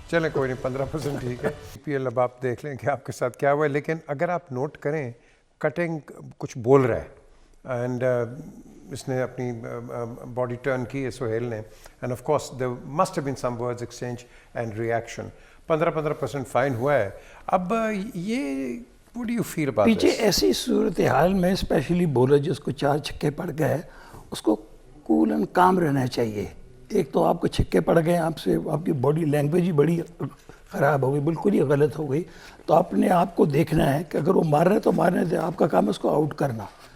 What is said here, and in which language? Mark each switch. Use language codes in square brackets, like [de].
[ur] چلیں کوئی نہیں, 15% ٹھیک ہے. PL اب آپ دیکھ لیں کہ آپ کے ساتھ کیا ہوا ہے. لیکن اگر آپ نوٹ کریں, کٹنگ کچھ بول رہا ہے اینڈ اس نے اپنی باڈی ٹرن کی ہے سہیل نے, [en] And of course there must have been some words exchange and reaction. [ur] 15% fine ہوا ہے. اب یہ [en] what do you feel about [ur] پیچھے [en] this? [ur] ایسی صورتحال میں اسپیشلی بولر جس کو 4 چھکے پڑ گئے, اس کو [en] cool and calm [ur] رہنا چاہیے. ایک تو آپ کو چھکے پڑ گئے, آپ سے آپ کی باڈی لینگویج ہی بڑی خراب ہو گئی, بالکل ہی غلط ہو گئی. تو آپ نے آپ کو دیکھنا ہے کہ اگر وہ مار رہے تو مارنے دے, آپ کا کام ہے اس کو آؤٹ کرنا.